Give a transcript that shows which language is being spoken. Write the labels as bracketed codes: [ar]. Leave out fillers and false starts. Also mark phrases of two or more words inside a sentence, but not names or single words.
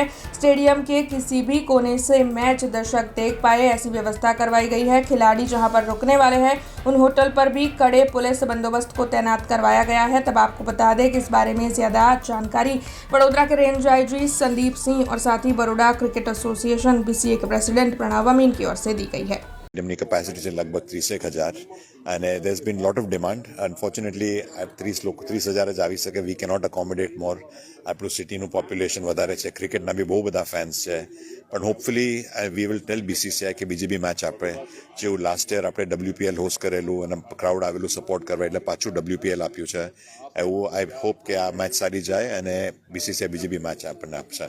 [hi] स्टेडियम के किसी भी कोने से मैच दर्शक देख पाए, ऐसी व्यवस्था करवाई गई है। खिलाड़ी जहां पर रुकने वाले हैं उन होटल पर भी कड़े पुलिस बंदोबस्त को तैनात करवाया गया है। तब आपको बता दें कि इस बारे में ज्यादा जानकारी वडोदरा के रेंज आईजी संदीप सिंह और साथ ही बड़ौदा क्रिकेट एसोसिएशन बीसीए के प्रेसिडेंट प्रणव अमीन की ओर से दी गई है। [gu] એમની કેપેસિટી છે લગભગ 30,000 અને [en] there has been lot of demand. [gu] Unfortunately 30,000 જ આવી શકે. [en] We cannot accommodate more. [gu] આપણું સિટીનું પોપ્યુલેશન વધારે છે, ક્રિકેટના બી બહુ બધા ફેન્સ છે, પણ [en] hopefully we will tell BCCI [gu] કે બીજી બી મેચ આપે, જેવું [en] last year [gu] આપણે WPL હોસ્ટ કરેલું અને ક્રાઉડ આવેલું સપોર્ટ કરવા એટલે પાછું WPL આપ્યું છે. એવું [en] I hope [gu] કે આ મેચ સારી જાય અને બીસીસીઆઈ બીજી બી મેચ આપણને આપશે.